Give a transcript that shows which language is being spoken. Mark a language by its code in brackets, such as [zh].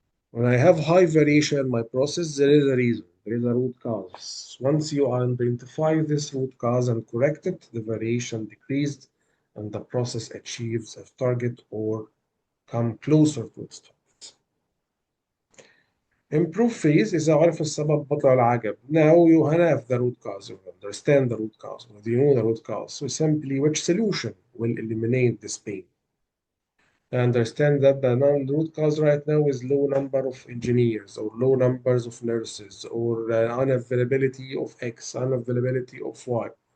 [en] When I have high variation in my process, there is a reason. There is a root cause. Once you identify this root cause and correct it, the variation decreased and the process achieves a target or come closer to its target. Improve phase [ar] إذا عرف السبب بطل العجب. [en] Now you have the root cause. You understand the root cause. You know the root cause. So simply which solution will eliminate this pain? I understand that the root cause right now is low number of engineers or low numbers of nurses or unavailability of X, unavailability of Y.